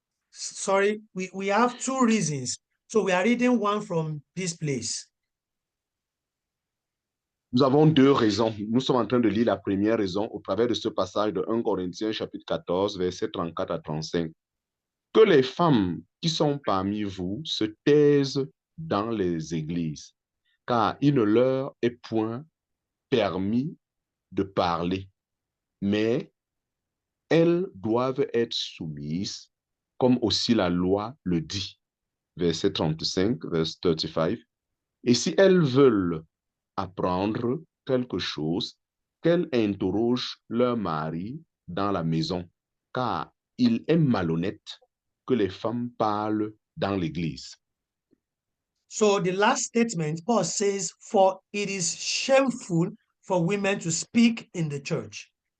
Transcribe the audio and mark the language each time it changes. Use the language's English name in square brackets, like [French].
[English] Sorry, we have two reasons. So we are reading one from this place. [French] Nous avons deux raisons. Nous sommes en train de lire la première raison au travers de ce passage de 1 Corinthiens chapitre 14, versets 34 à 35. Que les femmes qui sont parmi vous se taisent dans les églises, car il ne leur est point permis de parler, mais elles doivent être soumises, comme aussi la loi le dit. Verset 35, verset 35. Et si elles veulent apprendre quelque chose, qu'elles interrogent leur mari dans la maison, car il est malhonnête que les femmes parlent dans l'église. [English] So the last statement, Paul says, for it is shameful for women to speak in the church.